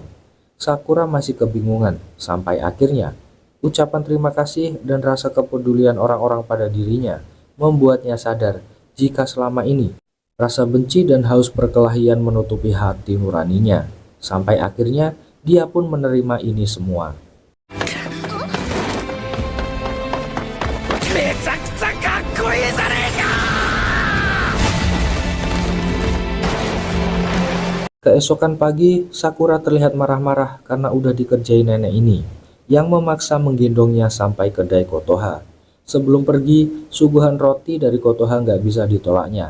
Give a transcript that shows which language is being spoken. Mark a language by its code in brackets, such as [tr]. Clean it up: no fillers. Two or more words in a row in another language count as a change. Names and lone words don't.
[id] Sakura masih kebingungan sampai akhirnya ucapan terima kasih dan rasa kepedulian orang-orang pada dirinya membuatnya sadar jika selama ini rasa benci dan haus perkelahian menutupi hati nuraninya. Sampai akhirnya dia pun menerima ini semua. [ja] めちゃくちゃかっこいいじゃねえか。 [id] Keesokan pagi, Sakura terlihat marah-marah karena udah dikerjain nenek ini, yang memaksa menggendongnya sampai kedai Kotoha. Sebelum pergi, suguhan roti dari Kotoha nggak bisa ditolaknya.